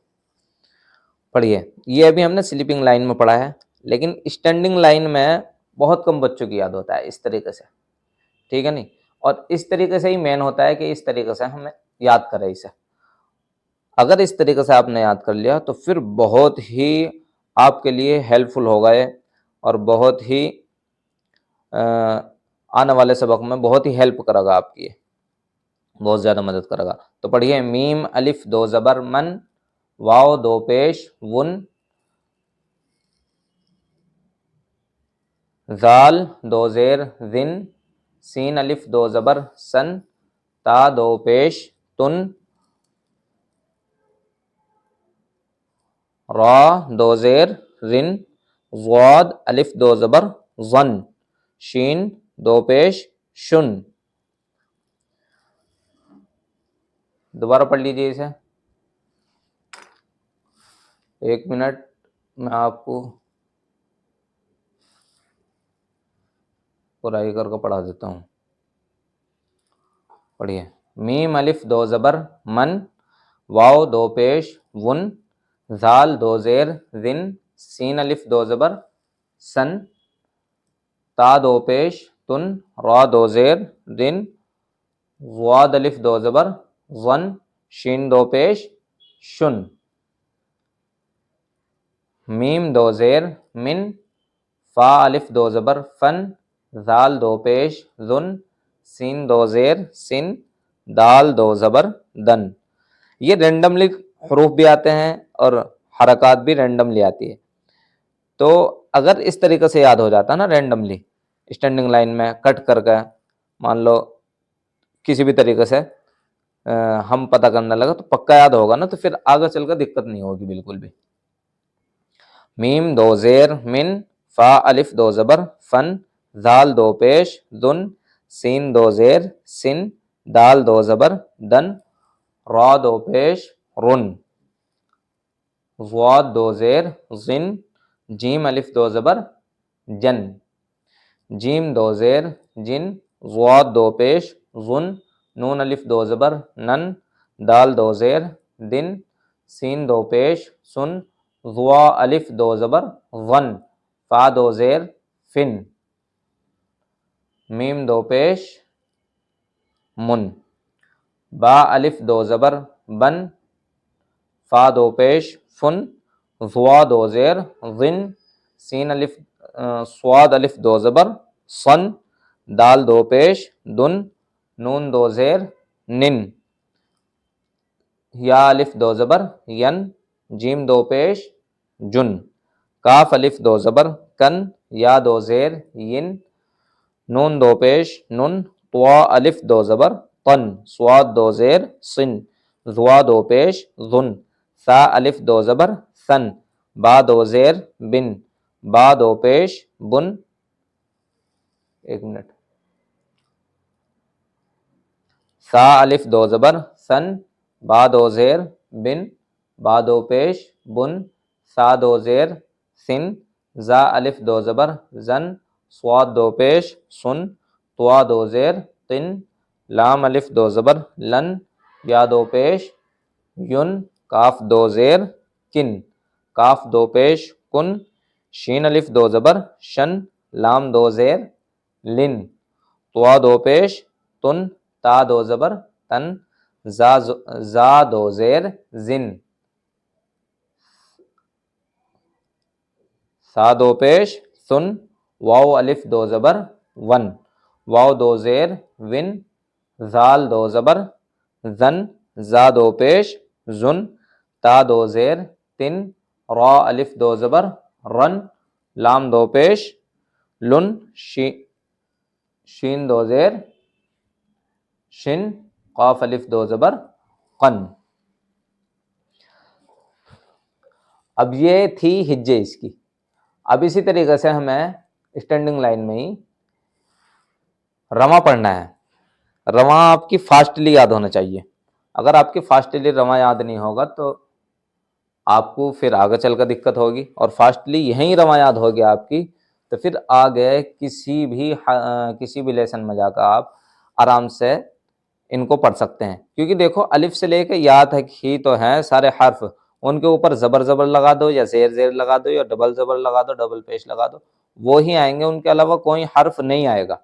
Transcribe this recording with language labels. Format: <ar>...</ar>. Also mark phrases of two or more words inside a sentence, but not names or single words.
<ur>پڑھیے، یہ ابھی ہم نے</ur> <en>sleeping line</en> <ur>میں پڑھا ہے، لیکن</ur> <en>standing line</en> <ur>میں بہت کم بچوں کی یاد ہوتا ہے اس طریقے سے، ٹھیک ہے نہیں، اور اس طریقے سے ہی مین ہوتا ہے کہ اس طریقے سے ہمیں یاد کرے اسے، اگر اس طریقے سے آپ نے یاد کر لیا تو پھر بہت ہی آپ کے لیے ہیلپ فل ہوگا یہ، اور بہت ہی آنے والے سبق میں بہت ہی ہیلپ کرے گا آپ کی، یہ بہت زیادہ مدد کرے گا۔ تو پڑھیے، میم الف دو زبر من، واو دو پیش ون، ذال دو زیر ذن، سین الف دو زبر سن، تا دو پیش تن، را دو زیر رن، ضاد الف دو زبر ظن، شین دو پیش شن۔ دوبارہ پڑھ لیجیے اسے، 1 منٹ میں آپ کو پرائی کر کے پڑھا دیتا ہوں۔ پڑھیے، میم الف دو زبر من، واو دو پیش ون، زال دو زیر زن، سین الف دو زبر سن، تا دو پیش تن، را دو زیر رن، واد الف دو زبر ون، شین دو پیش شن، میم دو زیر من، فا الف دو زبر فن، زال دو پیش ذن، سین دو زیر سن، دال دو زبر دن۔ یہ رینڈملی حروف بھی آتے ہیں اور حرکات بھی رینڈملی آتی ہے، تو اگر اس طریقے سے یاد ہو جاتا نا</ur> <en>randomly standing line</en> <ur>میں کٹ کر کے، مان لو کسی بھی طریقے سے ہم پتہ کرنے لگا تو پکا یاد ہوگا نا، تو پھر آگے چل کر دقت نہیں ہوگی بالکل بھی۔ میم دو زیر من، فا الف دو زبر فن، زال دو پیش ذن، سین دو زیر سن، دال دو زبر دن، را دو پیش رن، واد دو زیر زن، جیم الف دو زبر جن، جیم دو زیر جن، واد دو پیش ون، نون الف دو زبر نن، دال دو زیر دن، سین دو پیش سن، ضوا الف دو زبر ون، فا دو زیر فن، میم دو پیش من، با الف دو زبر بن، فا دو پیش فن، ضوا دو زیر ضن، سین الف صاد الف دو زبر صن، دال دو پیش دن، نون دو زیر نن، یا الف دو زبر ین، جیم دو پیش جن، کاف الف دو زبر کن، یا دو زیر ین، نون دو پیش نن، طوا الف دو زبر طن، صاد دو زیر سن، ضوا دو پیش ظن، ثا الف دو زبر ثن، با دو زیر بن، با دو پیش بن، ایک منٹ، ثا الف دو زبر ثن، با دو زیر بن، با دو پیش بن، ثا دو زیر سن، زا الف دو زبر زن، صاد دو پیش سن، طوا دو زیر تن، لام الف دو زبر لن، یا دو پیش یون، کاف دو زیر کن، کاف دو پیش کن، شین الف دو زبر شن، لام دو زیر لن، طوا دو پیش تن، تا دو زبر تن، زا دو زیر زن، سا دو پیش سن، واو الف دو زبر ون، واو دو زیر ون، زال دو زبر زن، زا دو پیش زن، تا دو زیر تن، را الف دو زبر رن، لام دو پیش لن، شین دو زیر شن، قاف الف دو زبر قن۔ اب یہ تھی ہجے اس کی۔ اب اسی طریقے سے ہمیں</ur> <en>standing line</en> <ur>میں ہی رواں پڑھنا ہے۔ رواں آپ کی فاسٹلی یاد ہونا چاہیے۔ اگر آپ کی فاسٹلی رواں یاد نہیں ہوگا تو آپ کو پھر آگے چل کر دقت ہوگی، اور فاسٹلی یہیں رواں یاد ہوگی آپ کی تو پھر آگے کسی بھی لیسن میں جا کر آپ آرام سے ان کو پڑھ سکتے ہیں، کیونکہ دیکھو الف سے لے کے یا تک ہی تو ہیں سارے حرف، ان کے اوپر زبر لگا دو یا زیر لگا دو یا ڈبل زبر لگا دو، ڈبل پیش لگا دو، وہی آئیں گے، ان کے علاوہ کوئی حرف نہیں آئے گا۔</ur>